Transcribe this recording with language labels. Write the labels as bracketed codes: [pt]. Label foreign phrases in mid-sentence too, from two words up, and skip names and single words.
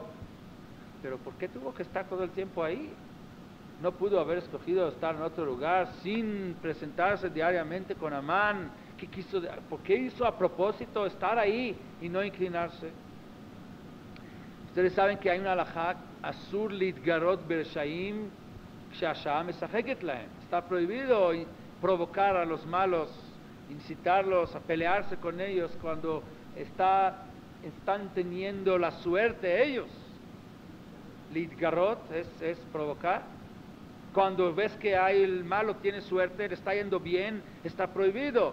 [es] Pero ¿por qué tuvo que estar todo el tiempo ahí? No pudo haber escogido estar en otro lugar sin presentarse diariamente con Amán. ¿Por qué hizo a propósito estar ahí y no inclinarse? Ustedes saben que hay una halajá, [he] אסור להתגרות ברשעים כשהשעה משחקת להם. [es] Está prohibido provocar a los malos, incitarlos a pelearse con ellos cuando están teniendo la suerte ellos. Litgarot es provocar. Cuando ves que el malo tiene suerte, le está yendo bien, está prohibido.